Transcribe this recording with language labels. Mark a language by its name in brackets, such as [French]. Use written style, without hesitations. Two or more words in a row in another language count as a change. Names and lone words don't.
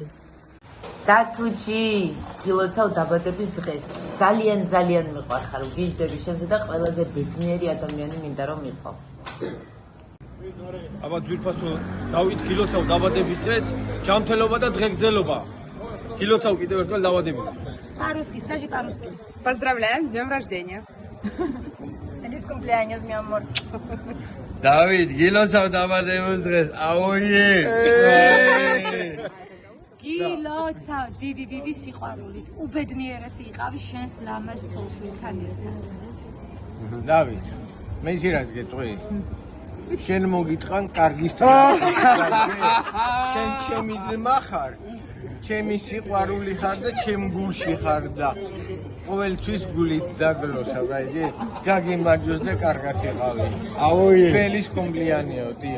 [Georgian] დათუჩი გილოცავ დაბადების დღეს ძალიან მიყვარხარ ვგიჟდები შენზე და ყველაზე ბედნიერი ადამიანი მინდა რომ იყო აბა ძვირფასო დავით გილოცავ დაბადების დღეს ჯანმრთელობა და დღეგრძელობა გილოცავ კიდევ ერთხელ დაბადების [Russian] По-русски, скажи по-русски. Поздравляем с днем рождения. [Spanish] Feliz cumpleaños, mi amor. [Georgian] დავით გილოცავ დაბადების დღეს აუიე გილოცავ დიდი სიყვარულით უბედნიერესი იყავი შენს ლამაზ ცოლ-შვილთან ერთად დავით მე ისე რაც გეტყვი შენ მოგიტყან კარგი შენ ჩემი ძმა ხარ ჩემი სიყვარული ხარ და ჩემ გულში ხარ და ყოველთვის გულით დაგლოსავ რაიდი გაგიმარჯოს და კარგად იყავი აუიე [Spanish] feliz cumpleaños [Georgian] დიახ